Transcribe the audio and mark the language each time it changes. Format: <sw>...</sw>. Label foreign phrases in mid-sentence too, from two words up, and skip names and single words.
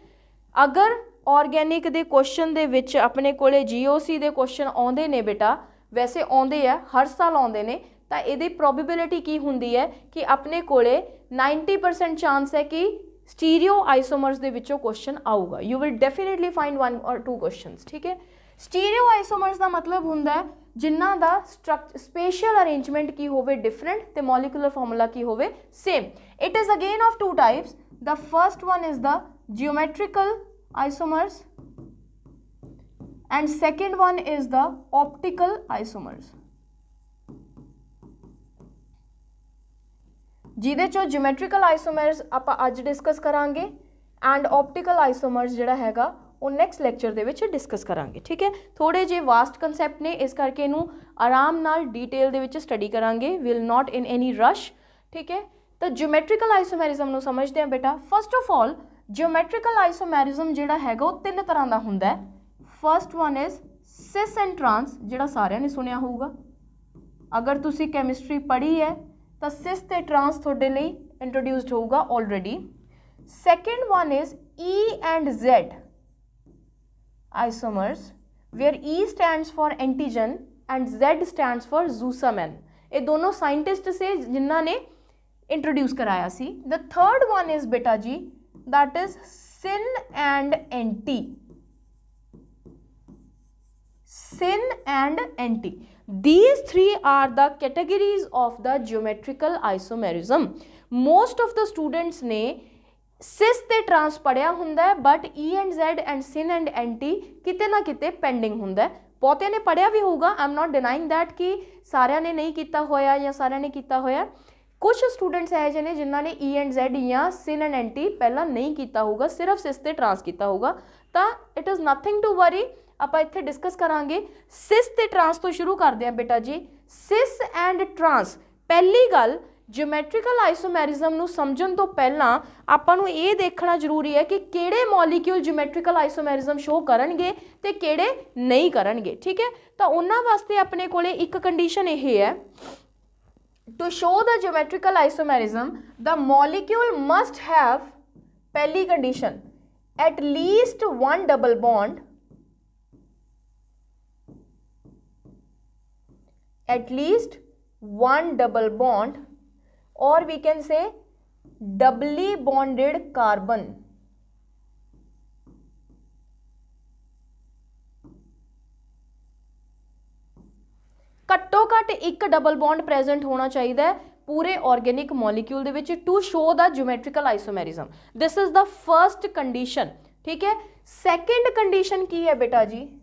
<pa>ਅਗਰ ਔਰਗੈਨਿਕ ਕੇ ਕੁਐਸਚਨ ਦੇ ਵਿਚ ਅਪਣੇ ਕੋਲੇ GOC ਕੇ ਕੁਐਸਚਨ ਆਤੇ ਨੇ ਬੇਟਾ,</pa> <hi>वैसे आते हैं हर साल आते हैं,</hi> <pa>ਤੋ ਯੇ ਪ੍ਰੋਬੇਬਿਲਿਟੀ ਕੀ ਹੋਂਗੀ ਹੈ ਕਿ ਅਪਣੇ ਕੋਲੇ 90% ਚਾਂਸ ਹੈ ਕਿ</pa> <en>stereo isomers</en> <pa>ਕੇ ਵਿਚੋਂ ਕੁਐਸਚਨ ਆਊਗਾ।</pa> <en>you will definitely find 1 और 2 questions,</en> <pa>ਠੀਕ ਹੈ।</pa> <en>stereo isomers</en> <pa>ਕਾ ਮਤਲਬ ਹੋਂਦਾ ਹੈ ਜਿਨ੍ਹਾਂ ਦਾ</pa> <en>special arrangement</en> <pa>ਕੀ ਹੋਵੇ ਡਿਫਰੈਂਟ ਤੇ</pa> <en>molecular formula</en> <pa>ਕੀ ਹੋਵੇ ਸੇਮ।</pa> <en>It is again of 2 types. The first one is the geometrical isomers and second one is the optical isomers।</en> <pa>ਜਿਹਦੇ ਚੋਂ</pa> <en>geometrical isomers</en> <pa>ਆਪਾਂ ਅੱਜ ਡਿਸਕਸ ਕਰਾਂਗੇ</pa> <en>and optical isomers</en> <pa>ਜਿਹੜਾ ਹੈਗਾ ਉਹ</pa> <en>next lecture</en> <pa>ਦੇ ਵਿੱਚ ਡਿਸਕਸ ਕਰਾਂਗੇ। ਠੀਕ ਹੈ, ਥੋੜੇ ਜਿਹੇ</pa> <en>vast concept</en> <pa>ਨੇ, ਇਸ ਕਰਕੇ ਇਹਨੂੰ ਆਰਾਮ ਨਾਲ ਡੀਟੇਲ ਦੇ ਵਿੱਚ ਸਟੱਡੀ ਕਰਾਂਗੇ,</pa> <en>will not in any rush.</en> <pa>ਠੀਕ ਹੈ, ਤਾਂ</pa> <en>geometrical isomerism</en> <pa>ਨੂੰ ਸਮਝਦੇ ਹਾਂ ਬੇਟਾ।</pa> <en>first of all geometrical isomerism</en> <pa>ਜਿਹੜਾ ਹੈਗਾ ਉਹ ਤਿੰਨ ਤਰ੍ਹਾਂ ਦਾ ਹੁੰਦਾ ਹੈ।</pa> <en>first one is cis and trans,</en> <pa>ਜਿਹੜਾ ਸਾਰਿਆਂ ਨੇ ਸੁਣਿਆ ਹੋਊਗਾ, ਅਗਰ ਤੁਸੀਂ ਕੈਮਿਸਟਰੀ ਪੜ੍ਹੀ ਹੈ ਤਾਂ ਸਿਸ ਤੇ ਟਰਾਂਸ ਤੁਹਾਡੇ ਲਈ ਇੰਟਰੋਡਿਊਸਡ ਹੋਊਗਾ ਆਲਰੇਡੀ।</pa> <en>second one is E and Z isomers, where E stands for antigen and Z stands for Zusaman।</en> <pa>ਇਹ ਦੋਨੋਂ ਸਾਇੰਟਿਸਟ ਸੇ ਜਿਨ੍ਹਾਂ ਨੇ ਇੰਟਰੋਡਿਊਸ ਕਰਾਇਆ ਸੀ।</pa> <en>The third one is</en> <pa>ਬੇਟਾ ਜੀ</pa> <en>that is Syn and Anti। Syn and Anti, these three are the categories of the geometrical isomerism। most of the students</en> <pa>ਨੇ ਸਿਸ ਤੇ ਟ੍ਰਾਂਸ ਪੜ੍ਹਿਆ ਹੁੰਦਾ ਹੈ,</pa> <en>but E and Z and Syn and Anti</en> <pa>ਕਿਤੇ ਨਾ ਕਿਤੇ ਪੈਂਡਿੰਗ ਹੁੰਦਾ ਹੈ। ਬਹੁਤਿਆਂ ਨੇ ਪੜ੍ਹਿਆ ਵੀ ਹੋਊਗਾ,</pa> <en>I am not denying that</en> <pa>ਕਿ ਸਾਰਿਆਂ ਨੇ ਨਹੀਂ ਕੀਤਾ ਹੋਇਆ ਜਾਂ ਸਾਰਿਆਂ ਨੇ ਕੀਤਾ ਹੋਇਆ। ਕੁਝ ਸਟੂਡੈਂਟਸ ਇਹੋ ਜਿਹੇ ਨੇ ਜਿਨ੍ਹਾਂ ਨੇ</pa> <en>E and Z</en> <pa>ਜਾਂ</pa> <en>Syn and Anti</en> <pa>ਪਹਿਲਾਂ ਨਹੀਂ ਕੀਤਾ ਹੋਊਗਾ, ਸਿਰਫ ਸਿਸ ਤੇ ਟਰਾਂਸ ਕੀਤਾ ਹੋਊਗਾ। ਤਾਂ</pa> <en>it is nothing to worry,</en> <pa>ਆਪਾਂ ਇੱਥੇ ਡਿਸਕਸ ਕਰਾਂਗੇ। ਸਿਸ ਤੇ ਟਰਾਂਸ ਤੋਂ ਸ਼ੁਰੂ ਕਰਦੇ ਹਾਂ ਬੇਟਾ ਜੀ।</pa> <en>cis and trans,</en> <pa>ਪਹਿਲੀ ਗੱਲ</pa> <en>geometrical isomerism</en> <pa>ਨੂੰ ਸਮਝਣ ਤੋਂ ਪਹਿਲਾਂ ਆਪਾਂ ਨੂੰ ਇਹ ਦੇਖਣਾ ਜ਼ਰੂਰੀ ਹੈ ਕਿ ਕਿਹੜੇ ਮੋਲੀਕਿਊਲ</pa> <en>geometrical isomerism show</en> <pa>ਕਰਨਗੇ ਤੇ ਕਿਹੜੇ ਨਹੀਂ ਕਰਨਗੇ। ਠੀਕ ਹੈ, ਤਾਂ ਉਹਨਾਂ ਵਾਸਤੇ ਆਪਣੇ ਕੋਲੇ ਇੱਕ ਕੰਡੀਸ਼ਨ ਇਹ ਹੈ,</pa> <en>to show the geometrical isomerism the molecule must have, पहली condition, at least one double bond, at least one double bond, or we can say doubly bonded carbon।</en> <pa>ਘੱਟੋ ਘੱਟ ਇੱਕ</pa> <en>double bond present</en> <pa>ਹੋਣਾ ਚਾਹੀਦਾ ਹੈ ਪੂਰੇ</pa> <en>organic molecule</en> <pa>ਦੇ ਵਿੱਚ</pa> <en>to show the geometrical isomerism. this is the first condition.</en> <pa>ਠੀਕ ਹੈ,</pa> <en>second condition</en> <pa>ਕੀ ਹੈ ਬੇਟਾ ਜੀ?</pa>